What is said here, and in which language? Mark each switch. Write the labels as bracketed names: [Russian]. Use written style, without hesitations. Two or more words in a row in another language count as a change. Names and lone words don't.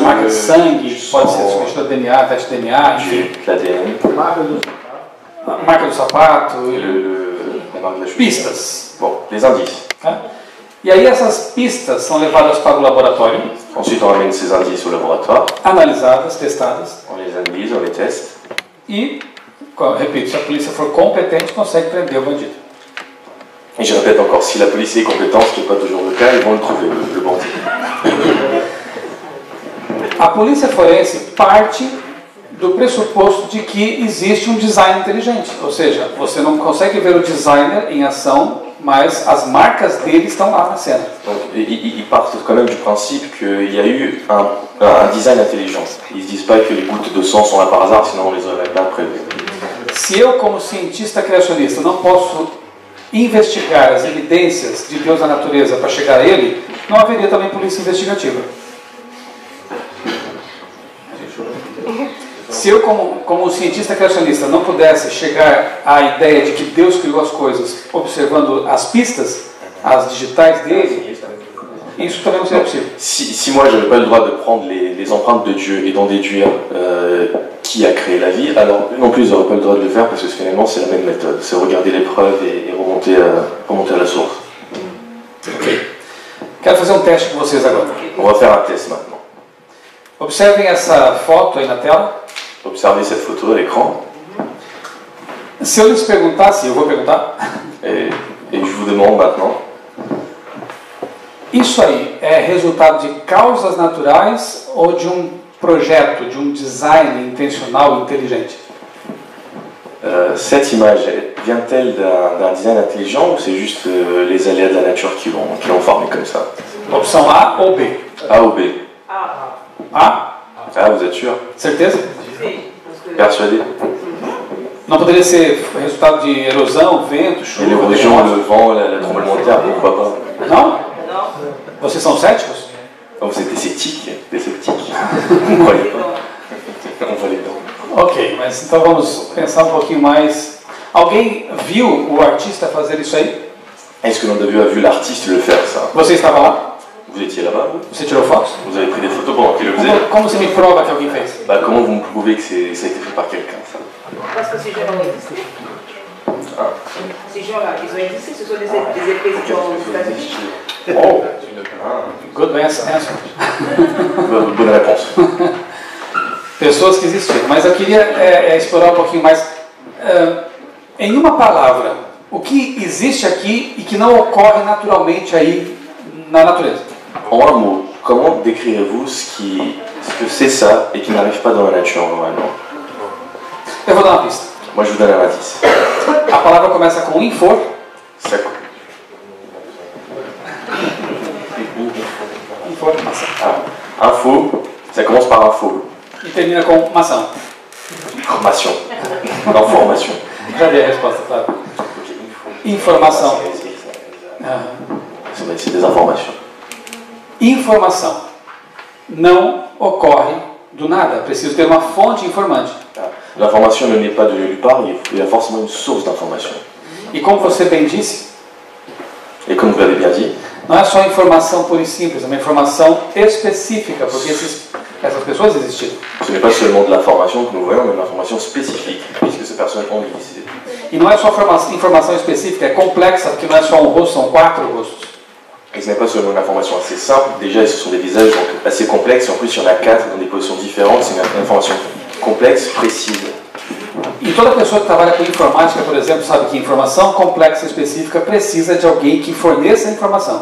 [Portuguese] marca de sangue, pode ser substituto de DNA, teste de DNA, enfim. [French] L'ADN, [Portuguese] Marca do sapato, [French] la marque de la chaussure. [Portuguese] pistas. [French] Bon, les indices. [Portuguese] E aí essas pistas são levadas para o laboratório, [French] Ensuite, on ramène ces indices au laboratoire, [Portuguese] analisadas, testadas, [French] on les analyse, on les teste. [Portuguese] e, repito, se a polícia for competente, consegue prender o bandido. [French] Et je répète encore, si la police est compétente, ce qui n'est pas toujours le cas, ils vont le trouver, le bandit. [Portuguese] A polícia forense parte do pressuposto de que existe um design inteligente, ou seja, você não consegue ver o designer em ação, mas as marcas dele estão lá na cena. [French] Donc, ils partent quand même du principe qu'il y a eu un design intelligent. Ils ne se disent pas que les gouttes de sang sont là par hasard, sinon on les aurait pas prévues. [Portuguese] Se eu, como cientista criacionista, não posso investigar as evidências de Deus na natureza para chegar a ele, não haveria também polícia investigativa. Se eu, como cientista criacionista, não pudesse chegar à ideia de que Deus criou as coisas observando as pistas, as digitais dele, isso também não seria possível. [French] Si moi j'avais pas le droit de prendre les empreintes de Dieu et d'en déduire qui a créé la vie, alors non plus ils n'auraient pas le droit de le faire parce que finalement c'est la même méthode, c'est regarder les preuves et remonter à la source. [Portuguese] Quero fazer um teste com vocês agora. [French] On va faire un test maintenant. [Portuguese] Observem essa foto aí na tela. [French] Observez cette photo à l'écran [Portuguese] Se eu lhes perguntasse, eu vou perguntar, [French] et je vous demande maintenant, [Portuguese] isso aí é resultado de causas naturais ou de um projeto, de um design intencional inteligente? [French] Cette image, vient-elle d'un design intelligent ou c'est juste les aléas de la nature qui l'ont formé comme ça? [Portuguese] Opção A ou B? [French] A ou B? A? Ah, vous êtes sûr? [Portuguese] Certeza? [French] Persuadé? [Portuguese] Não poderia ser resultado de erosão, vento, [French] Et [Portuguese] chuva, [French] l'érosion, [Portuguese] terremoto? [French] le vent, la tremblement de terre, pourquoi pas? [Portuguese] Não? Vocês são céticos? [French] Oh, vous êtes des sceptiques? Des sceptiques? Vous ne croyez pas? On va les dents. [Portuguese] Ok, mas então vamos pensar um pouquinho mais. Alguém viu o artista fazer isso aí? [French] Est-ce que l'on a vu l'artiste le faire, ça? [Portuguese] Você estava lá? [French] Vous étiez là-bas, vous? [Portuguese] Você tirou fotos? [French] Vous avez pris des photos pendant qu'il le faisait? [Portuguese] Como você me prova que alguém fez? [French] Bah, comment vous me prouvez que ça a été fait par quelqu'un, ça? Parce que ces gens-là ont existé. Ces gens-là, ils ont existé. Ce sont des présidents aux États-Unis. [English] Oh, good answer. [French] Bonne réponse. [Portuguese] Pessoas que existiram. Mas eu queria explorar um pouquinho mais. Em uma palavra, o que existe aqui e que não ocorre naturalmente aí na natureza? [French] En un mot, comment décrirez-vous ce que c'est ça et qui n'arrive pas dans la nature normalement? [Portuguese] Eu vou dar uma pista. [French] Moi, je vous donne un indice. [Portuguese] A palavra começa com infor. [French] Ça... [Portuguese] Informação. [French] Ah, info, ça commence par info. [Portuguese] E termina com mação. [French] Information. Information. [Portuguese] Já dei a resposta, claro. Informação. [French] C'est des informations. [Portuguese] Informação não ocorre do nada. Preciso ter uma fonte informante. [French] L'information ne naît pas de nulle part, il y a forcément une source d'information. [Portuguese] E como você bem disse, [French] Et comme vous l'avez bien dit, [Portuguese] não é só informação pura e simples, é uma informação específica, porque essas pessoas existiram. [French] ce n'est pas seulement de l'information que nous voyons, mais de l'information spécifique, puisque ces personnes ont existé. [Portuguese] E não é só informação específica, é complexa, porque não é só um rosto, são 4 rostos. [French] Et ce n'est pas seulement une information assez simple, déjà ce sont des visages donc assez complexes, et en plus il y en a 4 dans des positions différentes, c'est une information complexe, précise. [Portuguese] E toda pessoa que trabalha com informática, por exemplo, sabe que informação complexa e específica precisa de alguém que forneça a informação.